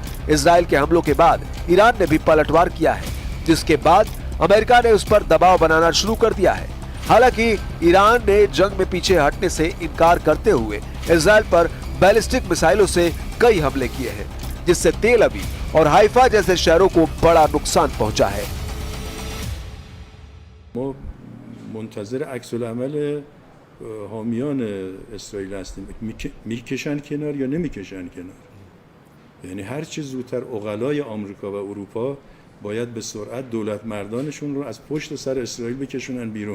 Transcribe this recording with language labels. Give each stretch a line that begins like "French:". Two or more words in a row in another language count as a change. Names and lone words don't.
Hindi: इजराइल के हमलों के बाद ईरान ने भी पलटवार किया है, जिसके बाद अमेरिका ने उस पर दबाव बनाना शुरू कर दिया है। हालांकि ईरान ने जंग में पीछे हटने से इनकार करते हुए इजराइल पर
English: ballistic missiles
Hindi: से कई हमले किए हैं, जिससे तेल अवीव और हाइफा जैसे शहरों को बड़ा नुकसान पहुंचा है।
Persian: ما منتظر عکس العمل حامیان اسرائیل هستیم، میکشن کنار یا نمیکشن کنار. یعنی هر چه زودتر عقلای آمریکا و اروپا باید به سرعت دولت مردانشون رو از پشت سر اسرائیل بکشونن بیرون.